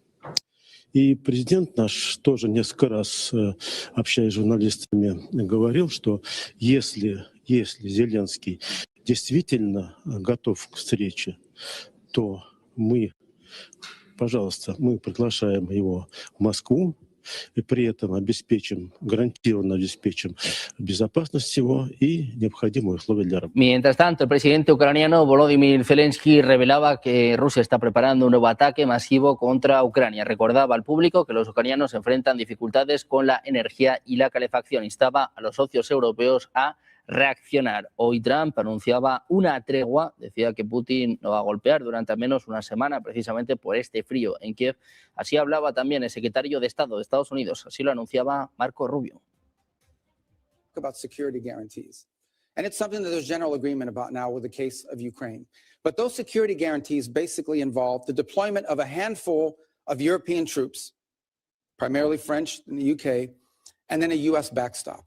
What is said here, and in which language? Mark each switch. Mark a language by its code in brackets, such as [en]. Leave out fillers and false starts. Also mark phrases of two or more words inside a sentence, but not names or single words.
[ru] И президент наш тоже несколько раз, общаясь с журналистами, говорил, что если Зеленский действительно готов к встрече, то мы, пожалуйста, мы приглашаем его в Москву и при этом гарантированно обеспечим безопасность его и необходимые условия для работы. [es] Mientras tanto, el presidente ucraniano Volodymyr Zelensky revelaba que Rusia está preparando un nuevo ataque masivo contra Ucrania. Recordaba al público que los ucranianos enfrentan dificultades con la energía y la calefacción. Instaba a los socios europeos a reaccionar. Hoy Trump anunciaba una tregua, decía que Putin no va a golpear durante al menos una semana precisamente por este frío en Kiev. Así hablaba también el secretario de Estado de Estados Unidos, así lo anunciaba Marco Rubio. [en] About security guarantees. And it's something that there's general agreement about now with the case of Ukraine. But those security guarantees basically involve the deployment of a handful of European troops, primarily French in the UK, and then a US backstop.